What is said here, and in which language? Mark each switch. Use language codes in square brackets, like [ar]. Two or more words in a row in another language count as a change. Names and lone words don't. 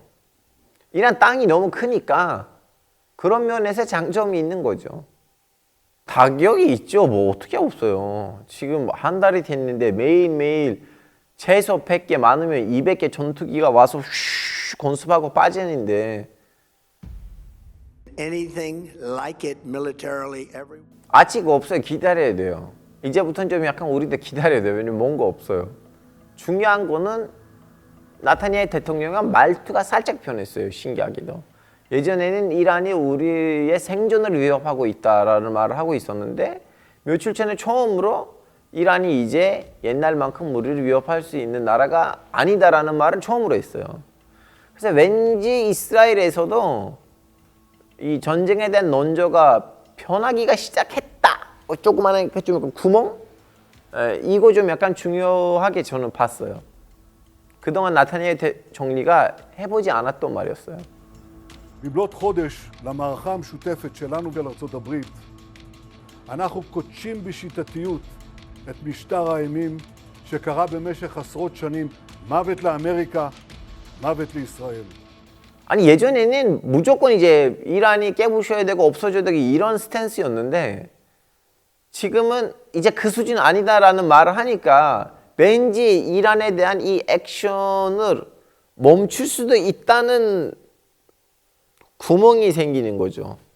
[ko] 이란 땅이 너무 크니까 그런 면에서 장점이 있는 거죠. 타격이 있죠. 뭐 어떻게 없어요. 지금 한 달이 됐는데 매일매일 최소 100개 많으면 200개 전투기가 와서 휘 건습하고 빠지는데 [en] Anything like it militarily everywhere. [ko] 아직 없어요. 기다려야 돼요. 이제부터는 좀 약간 우리도 기다려야 돼요. 왜냐면 뭔가 없어요. 중요한 거는 나타냐후 대통령은 말투가 살짝 변했어요. 신기하게도. 예전에는 이란이 우리의 생존을 위협하고 있다라는 말을 하고 있었는데 며칠 전에 처음으로 이란이 이제 옛날만큼 우리를 위협할 수 있는 나라가 아니다라는 말을 처음으로 했어요. 그래서 왠지 이스라엘에서도 이 전쟁에 대한 논조가 변하기가 시작했다. 조그마한 좀 구멍? 이거 좀 약간 중요하게 저는 봤어요. 그동안 나타냐후 총리가 해보지 않았던 말이었어요. [he] במלאת חודש למערכה המשותפת שלנו ולארצות הברית, אנחנו קודשים בשיטתיות את משטר האימים שקרה במשך עשרות שנים, מוות לאמריקה, מוות לישראל. [ko] 아니 예전에는 무조건 이제 이란이 깨부셔야 되고 없어져야 되고 이런 스탠스였는데 지금은 이제 그 수준 아니다라는 말을 하니까 왠지 이란에 대한 이 액션을 멈출 수도 있다는 구멍이 생기는 거죠.